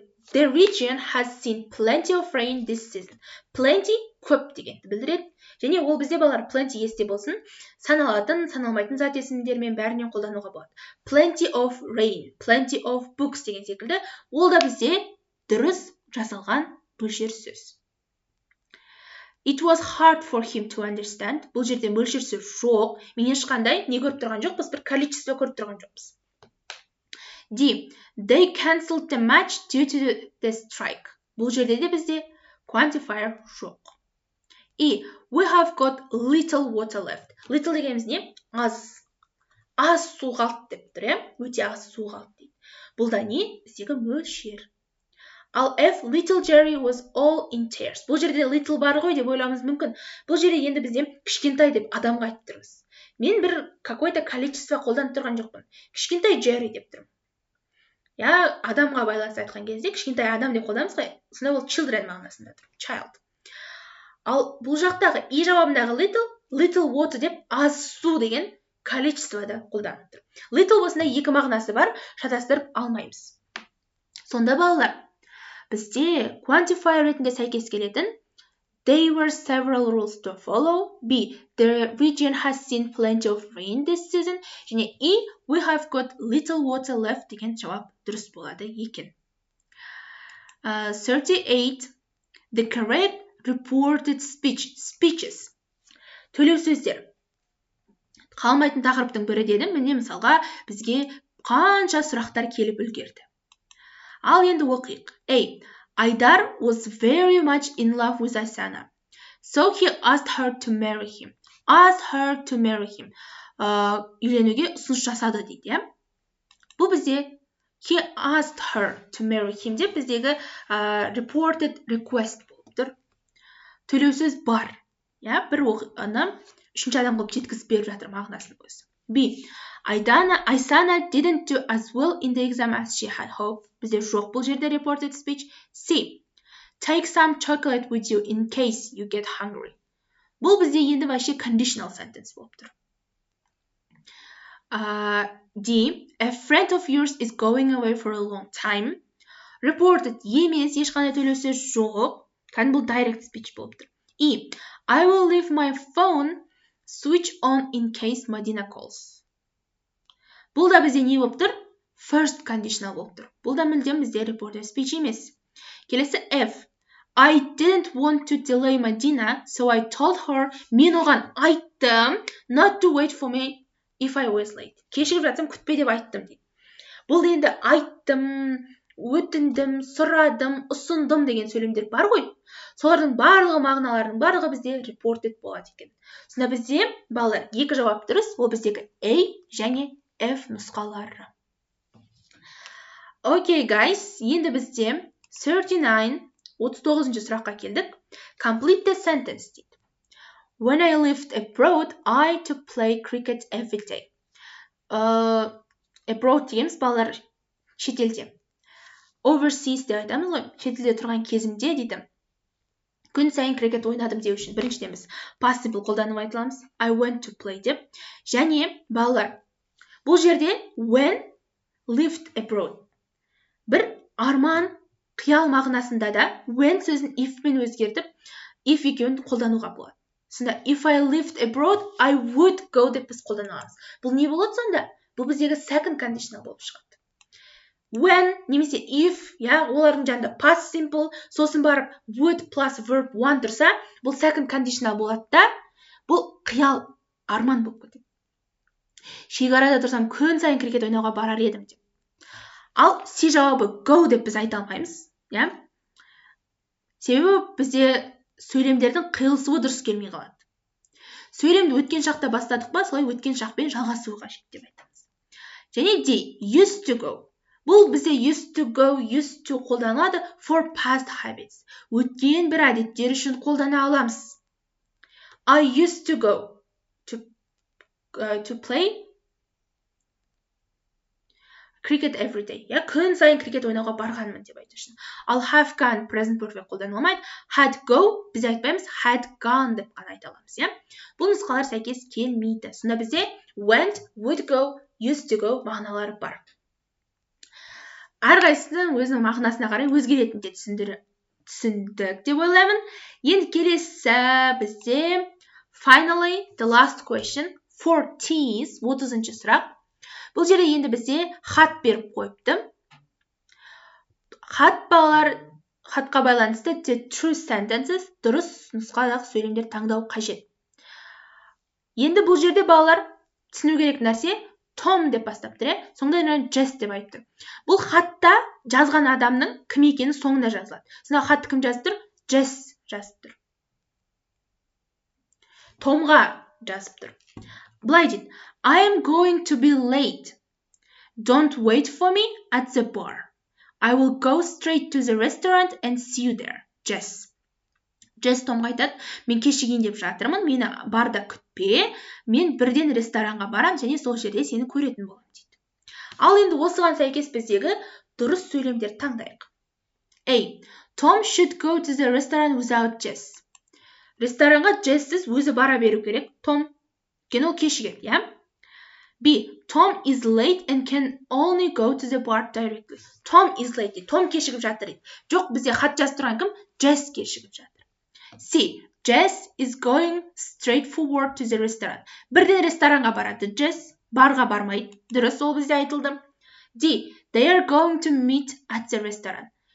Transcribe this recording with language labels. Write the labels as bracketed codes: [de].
[en] The region has seen plenty of rain this season. [kk] Plenty көп дегенді білдіреді. Және ол бізде балалар plenty есте болсын, саналатын, саналмайтын зат есімдермен бәрінен қолдануға болады. [en] Plenty of rain, plenty of books [kk] деген секілді, ол да бізде дұрыс жасалған мөлшер сөз. [en] It was hard for him to understand. [kk] Бұл жерде мөлшер сөз жоқ. Мен ешқандай не көріп тұрған жоқпыз, бір количество көріп тұрған жоқпыз. [en] D. They cancelled the match due to the strike. [kk] Бұл жерде де бізде quantifier жоқ. [en] E. We have got little water left. [kk] Little дегеніміз не? Аз су қалды деп тұр, өте аз су қалды дейді. Бұл да не? Біздегі мөлшер. Ал F. [en] Little Jerry was all in tears. [kk] Бұл жерде little бар ғой деп ойлауымыз мүмкін. Бұл жерде енді бізде кішкентай деп адамға айтып тұрмыз. Мен бір [ru] какой-то количество [kk] қолданып тұрған жоқпын. Кішкентай Jerry деп тұрмын. Адамға байланысты айтқан кезде кішкентай адам деп қолданамыз ғой. Сонда ол children мағынасында тұр. [en] Child. [kk] Ал бұл жақтағы и жауабындағы [en] little water [kk] деп аз су деген количествода қолданып тұр. Little осында екі мағынасы бар, шатастырып алмаймыз. Сонда балалар, бізде quantifier ретінде сәйкес келетін [en] There were several rules to follow. B. The region has seen plenty of rain this season. [kk] Және [en] E. We have got little water left [kk] деген жауап дұрыс болады екен. [en] 38. The correct reported speeches. [kk] Төлеу сөздер. Қалмайтын тақырыптың бірі дедім. Міне мысалға бізге қанша сұрақтар келіп үлгерді. Ал енді оқиық. A. [en] Айдар was very much in love with Asana. So he asked her to marry him. [kk] Үйленуге ұсыныс жасады дейді. Бұл бізде [en] he asked her to marry him [kk] деп біздегі reported request болып тұр. Төлеу сөз бар. Бір оқиғаны үшінші адам қылып жеткізіп беріп жатыр мағынасын өзі. [en] B. Aysana didn't do as well in the exam as she had hoped. [kk] Бізде жоқ бұл жерде reported speech. [en] C. Take some chocolate with you in case you get hungry. [kk] Бұл бізде енді вообще conditional sentence болып тұр. [en] D. A friend of yours is going away for a long time. [kk] Reported емес, ешқандай төлеу сөз жоқ. Кәдімгі бұл direct speech болып тұр. [en] E. I will leave my phone switch on in case Madina calls. [kk] Бұл да бізде не болып тұр? First conditional болып тұр. Бұл да мүлдем бізде reported speech емес. Келесі F. [en] I didn't want to delay Madina, so I told her, [kk] мен оған айттым, [en] not to wait for me if I was late. [kk] Кешігіп жатсам күтпе деп айттым дейді. Бұл енді айттым, өтіндім, сұрадым, ұсындым деген сөйлемдер бар ғой. Солардың барлығы мағыналардың барлығы бізде reported болады екен. Сонда бізде балалар екі жауап дұрыс, ол біздегі A және F нұсқалары. [en] Okay guys, [kk] енді бізде 39 сұраққа келдік. [en] Complete the sentence [kk] дейді. [en] When I lived abroad, I took play cricket every day. [kk] Abroad дегеніміз балалар шетелде. Overseas деп айтамыз ғой, шетелде тұрған кезімде дейді. Күн сайын крикет ойнадым деу үшін біріншіден біз possible қолданып айтыламыз. [en] I went to play [kk] деп. Және балалар, бұл жерде [en] when lived abroad. [kk] Бір арман, қиял мағынасында да when сөзін if пен өзгертіп, if екеуін қолдануға болады. [en] Сонда if I lived abroad, I would go [kk] деп біз қолданамыз. Бұл не болады сонда? Бұл біздегі second conditional болып шығады. When немесе if, олардың жанында past simple, сосын барып would plus verb one тұрса, бұл second conditional болады да, бұл қиял, арман болып кетеді. Шекарада тұрсам, күн сайын крикет ойнауға барар едім деп. Ал C жауабы go деп біз айта алмаймыз. Себебі бізде сөйлемдердің қиылысуы дұрыс келмей қалады. Сөйлемді өткен шақта бастадық па, солай өткен шақпен жалғасуы қажет деп айтамыз. Және [en] D, used to go. [kk] Бұл бізде [en] used to go, used to [kk] қолданылады [en] for past habits. [kk] Өткен бір әдеттер үшін қолдана аламыз. [en] I used to go to to play cricket every day. [kk] Я күн сайын крикет ойнауға барғанмын деп айту үшін. [en] Ал have gone present perfect [kk] қолданылмайды. [en] Had go [kk] біз айтпаймыз, [en] had gone [kk] деп қана айта аламыз, иә. Бұл нұсқалар сәйкес келмейді. Сонда бізде [en] went, would go, used to go [kk] мағыналары бар. Әрқайсының өзінің мағынасына қарай өзгеретінді түсіндік деп ойлаймын. Енді келесі бізде [en] finally the last question [kk] 40 30-шы сұрақ. Бұл жерде енді бізде хат беріп қойыпты. Хат балалар, хатқа байланысты [en] the true sentences, [kk] дұрыс нұсқадағы сөйлемдер таңдау қажет. Енді бұл жерде балалар түсіну керек нәрсе Том деп бастапты, соңында Jess деп айтты. Бұл хатта жазған адамның кім екені соңында жазылады. Сонда хатты кім жазып тұр? Jess жазып тұр. Томға жазып тұр. Былай дейді. [en] I am going to be late. Don't wait for me at the bar. I will go straight to the restaurant and see you there. Jess. [kk] Jess Томға айтады, мен кешігейін деп жатырмын, мені барда күтпе, мен бірден ресторанға барам, және сол жерде сені көретін болам дейді. Ал енді осыған сәйкес біздегі дұрыс сөйлемдер таңдайық. [en] A. Tom should go to the restaurant without Jess. [kk] Ресторанға Jess'сіз өзі бара беру керек. Том, кен ол кешігеді, иә? B. [en] Tom is late and can only go to the bar directly. Tom is late. [kk] Том кешігіп жатыр. Жоқ, бізде хат жазып тұрған кім? Jess кешігіп жатыр. [en] C. Jess is going straight forward to the restaurant. [kk] Бірден ресторанға барады. Jess барға бармайды. Дұрыс, ол бізде айтылды. D. [en] They are going to meet at the restaurant.